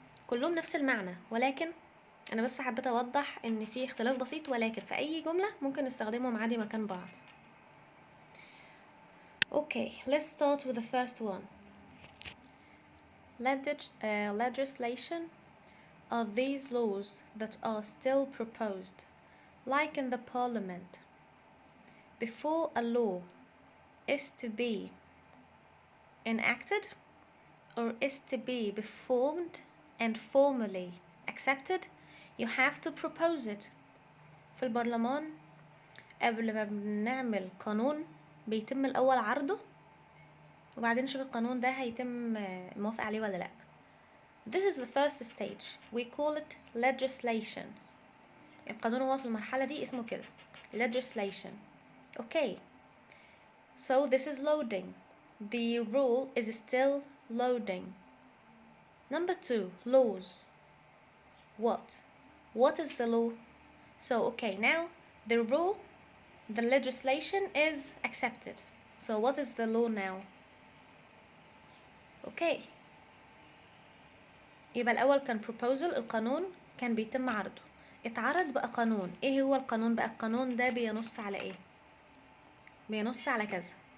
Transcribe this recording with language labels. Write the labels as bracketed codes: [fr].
[ar] كلهم نفس المعنى، ولكن انا بس حبيت اوضح ان في اختلاف بسيط، ولكن في اي جملة ممكن نستخدمهم عادي مكان بعض. [en] Okay, let's start with the first one. Legislation are these laws that are still proposed, like in the parliament. Before a law is to be enacted or is to be performed and formally accepted, you have to propose it. [ar] في البرلمان قبل ما بنعمل قانون بيتم الأول عرضه وبعدين نشوف القانون ده هيتم موافق عليه ولا لأ. [en] This is the first stage. We call it legislation. [ar] القانون هو في المرحلة دي اسمه كده legislation. [en] Okay, so this is loading. The rule is still loading. Number 2, laws. What is the law? So okay, now the rule, the legislation is accepted. So what is the law now? [ar] Okay, يبقى الأول كان proposal، القانون كان بيتم عرضه، اتعرض بقى قانون. ايه هو القانون بقى؟ القانون ده بينص على ايه؟ بينص على كذا.